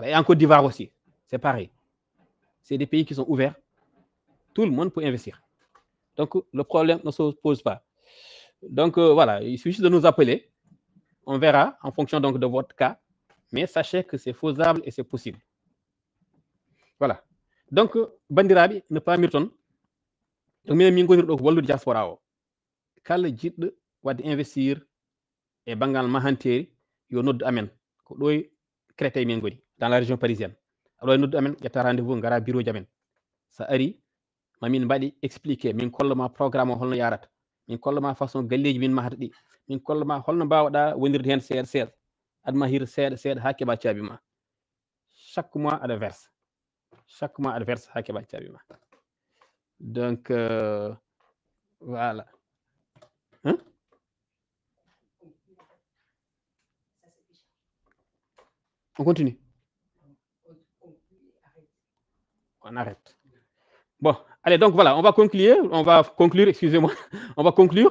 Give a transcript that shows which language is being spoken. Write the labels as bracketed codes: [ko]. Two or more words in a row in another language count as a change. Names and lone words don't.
[fr] Et en Côte d'Ivoire aussi, c'est pareil. C'est des pays qui sont ouverts. Tout le monde peut investir. Donc, le problème ne se pose pas. Donc, voilà, il suffit juste de nous appeler. On verra en fonction donc de votre cas. Mais sachez que c'est faisable et c'est possible. Voilà. Donc, [ff] bandiraɓe no pamirton donc minen min goniri ɗo ko wallude diaspora o kala jiɗɗo wadde investir e banggal mahanteri yo noddu amen ko ɗo e Créteil min goni [fr] dans la région parisienne [ff] aɗo noddu amen ƴetta rendez-vous gara bureau ji amen sa ari mamin mbaɗi expliqué min kolloma programme o holno yarata min kolloma façon galleji min mahata ɗi min kolloma holno mbawɗa wondirde hen seeɗa seeɗa adma hir seeɗa seeɗa ha keeɓa caabi ma [fr] chaque mois [ff] aɗa verse ha keeɓa caabi ma [fr] donc voilà hein? On continue. On arrête. Bon, allez, donc voilà, on va conclure, excusez-moi, on va conclure.